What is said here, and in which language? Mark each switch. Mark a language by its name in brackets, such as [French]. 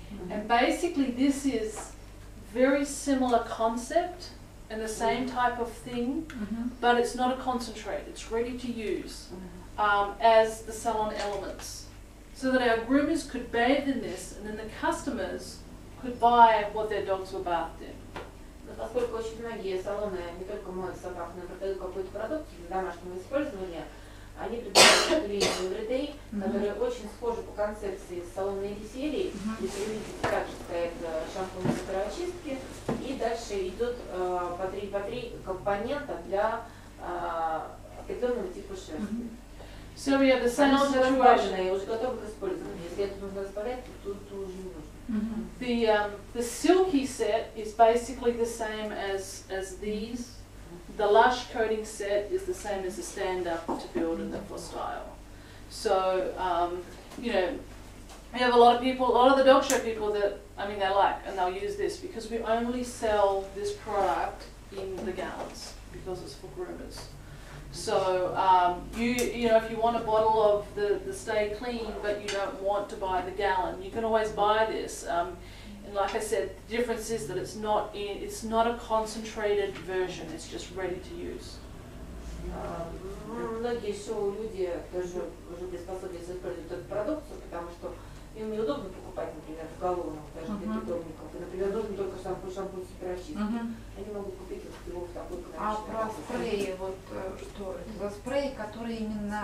[English] And basically this is very similar concept and the same type of thing, but it's not a concentrate, it's ready to use as the salon elements. So that our groomers could bathe in this and then the customers could buy what their dogs were bathed in. [Russian] Поскольку очень многие салоны не только моют собак, но и продают какой-то продукт для домашнего использования, они предлагают линию Everyday, которая очень схожа по концепции с салонной серии. Если вы видите, также стоят шампунь и суперочистки, и дальше идут по три компонента для определенного типа шерсти. [English] So we have the same [Russian] Она уже [English] situation. [Russian] разбавленная и уже готова к использованию. Если это нужно разбавлять, то уже не нужно. [English] The silky set is basically the same as these. The lush coating set is the same as the stand-up to build and the for style. So, you know, we have a lot of the dog show people that, I mean, they like and they'll use this because we only sell this product in the gallons because it's for groomers. So, you know, if you want a bottle of the Stay Clean but you don't want to buy the gallon, you can always buy this. And like I said, the difference is that it's not a concentrated version, it's just ready to use. [Russian] Многие шоу-люди тоже уже приспособились использовать эту продукцию, потому что им неудобно покупать, например, в галлонах, даже для питомников. И, например, нужен только шампунь суперочистки. Они могут купить его в такой количестве. А про спреи, вот что это за спреи, которые именно...